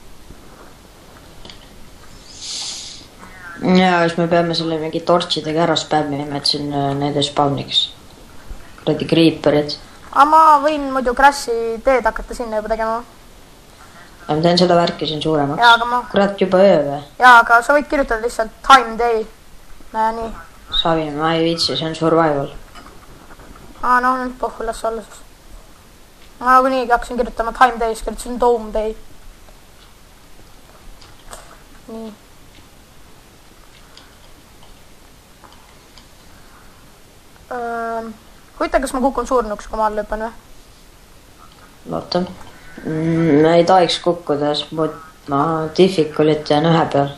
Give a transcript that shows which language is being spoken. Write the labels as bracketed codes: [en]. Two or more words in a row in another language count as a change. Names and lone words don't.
[et] Ja, siis me peame selle mingi torchidega ära spämmima, et siin need spawniks. Kuradi creeperid. Aga ma võin muidu crash'i teed hakata sinna juba tegema. Ja ma teen seda värki siin suuremaks. Jaa, aga ma... Kurat, juba öö või? Jaa, aga sa võid kirjutada lihtsalt [en] time day. [et] Nii. Savi, ma ei viitsi, see on survival. No, nüüd pohhu, las olla siis. Ma kuniigi hakkasin kirjutama [en] time day, [et] siis kirjutasin [en] dome day. [et] Nii. Huvita, kas ma kukun surnuks, kui ma all lõpan või? Loota. Ma ei tohiks kukkuda, sest ma difficulit jään 1 peal.